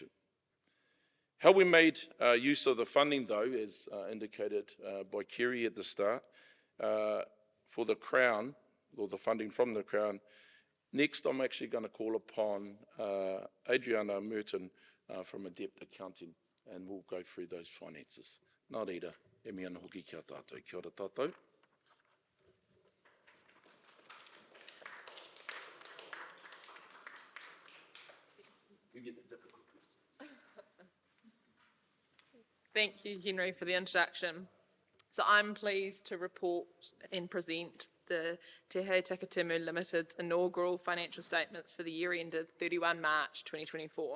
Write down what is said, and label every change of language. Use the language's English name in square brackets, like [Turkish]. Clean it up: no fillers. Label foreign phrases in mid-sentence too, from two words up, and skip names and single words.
[English] How we made use of the funding, though, as indicated by Kerry at the start, for the Crown, or the funding from the Crown, next I'm actually going to call upon Adriana Merton from Adept Accounting, and we'll go through those finances. [Māori] Nā reira, e mea ana hoki kia tātou. Kia ora tātou. [English] Thank you, Henry, for the introduction. So I'm pleased to report and present the Tihei Takitimu Limited's inaugural financial statements for the year ended 31 March 2024.